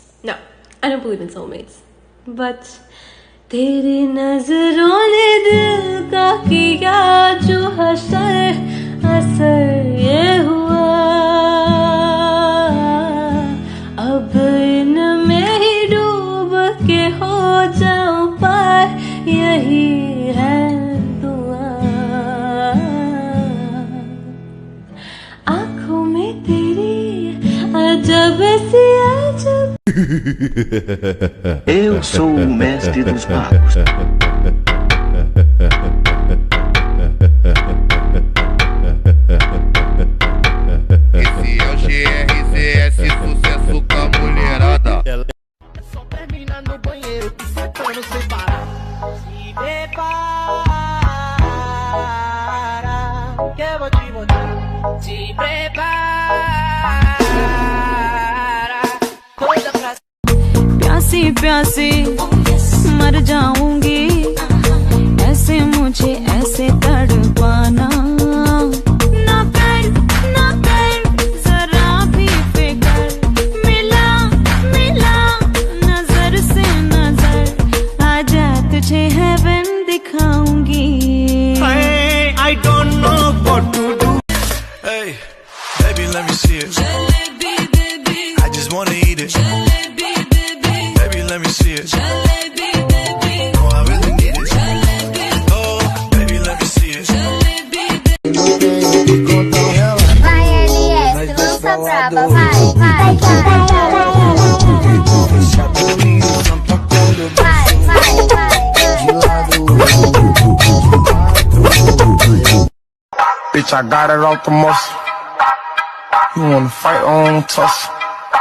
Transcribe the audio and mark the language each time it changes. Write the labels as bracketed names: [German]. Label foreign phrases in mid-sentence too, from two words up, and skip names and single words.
[English] No, I don't believe in soulmates. [Hindi] But तेरी नजरों ने दिल का किया जो हसर ये हुआ, अब इनमें ही डूब के हो जाऊं पार, यही है दुआ। आँखों में तेरी अजब सी अजब। [Portuguese] Eu sou o mestre dos magos. Esse é o GRCS, sucesso com a mulherada. Só termina no banheiro, que sentando sem parar. Se prepara, que eu vou te botar. Se prepara, toda pra [Hindi] प्यासी प्यासी मर जाऊंगी, ऐसे मुझे ऐसे तड़पाना। ना कर जरा भी फिकर, मिला नजर से नजर, आजा तुझे हेवन दिखाऊंगी। [English] I don't know what to do. Hey, baby, let me see it. Jalebi baby, I just wanna eat it. jalebi baby, Baby, let me see it. jalebi baby, Oh, I really need it. jalebi, Oh, baby, let me see it. jalebi [Portuguese] Vai, LS, lança braba, vai. [English] Bitch, I got it off the muscle. You wanna fight on tussle?